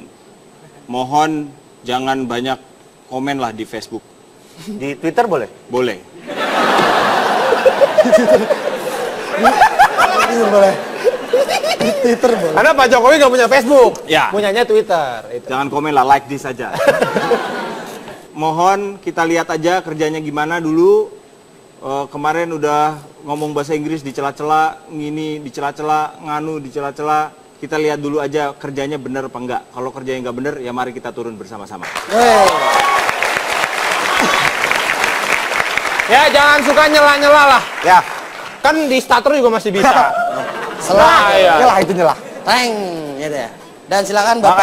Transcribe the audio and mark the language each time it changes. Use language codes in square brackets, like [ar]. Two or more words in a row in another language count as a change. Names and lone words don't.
[id] Mohon jangan banyak komen lah di Facebook. Di Twitter boleh? Boleh. Twitter boleh. Karena Pak Jokowi nggak punya Facebook, ya. Punyanya Twitter. Itu. Jangan komen lah, [en] like this [id] aja. Mohon kita lihat aja kerjanya gimana dulu. Kemarin udah ngomong bahasa Inggris di cela-cela, ngini di cela-cela, nganu di cela-cela. Kita lihat dulu aja kerjanya bener apa enggak. Kalau kerjanya nggak bener, ya mari kita turun bersama-sama. Ya jangan suka nyela-nyela lah. Ya. Kan di starter juga masih bisa. Nyelah itu nyelah. Teng, gitu ya. Dan silakan Bapak.